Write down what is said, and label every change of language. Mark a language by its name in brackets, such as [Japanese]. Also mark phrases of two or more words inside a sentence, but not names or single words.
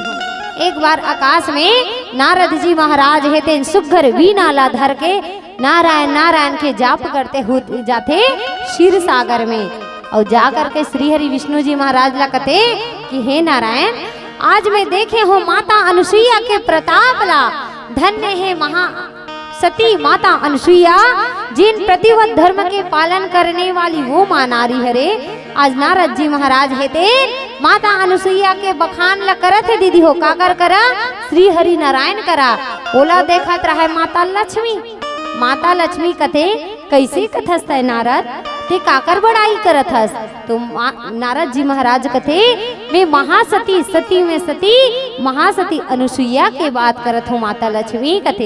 [Chhattisgarhi] एक बार आकाश में नारद जी महाराज है तेन सुघर वीणा ला धर के नारायण नारायण के जाप करते हुए जाते क्षीर सागर में, और जाकर के श्री हरि विष्णु जी महाराज ला कहते कि हे नारायण, आज मैं देखे हो माता अनुसुईया के प्रताप ला, धन्य है महा सती माता अनुसुईया जिन प्रतिव्रत धर्म के पालन करने वाली वो मां नारी हरे। आज नारद जी महाराज है ते माता अनुसुईया के बखान ला करत है दीदी हो, काकर करा श्री हरि नारायण करा। ओला देखत रहा माता लक्ष्मी, माता लक्ष्मी कथे कैसे कथस्त है नारद ते काकर बड़ाई करत हस। तो नारद जी महाराज कथे मैं महासती सती में सती महासती अनुसुईया के बात करत हूँ माता लक्ष्मी कथे।